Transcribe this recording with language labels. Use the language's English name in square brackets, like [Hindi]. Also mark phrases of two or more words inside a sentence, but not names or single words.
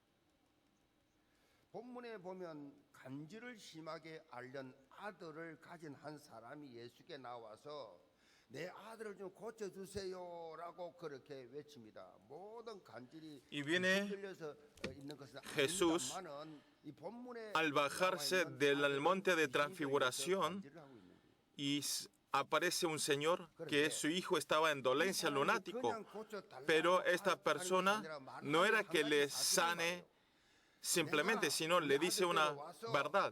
[Korean] 본문에 보면 간질을 심하게 앓는 아들을 가진 한 사람이 예수께 나와서 내 아들을 좀 고쳐주세요라고 그렇게 외칩니다. 모든 간질이 흔들려서 있는 것은 [Spanish] Jesús, al bajarse del monte de transfiguración, y aparece un señor que su hijo estaba en dolencia lunático, pero esta persona no era que le sane simplemente, sino le dice una verdad.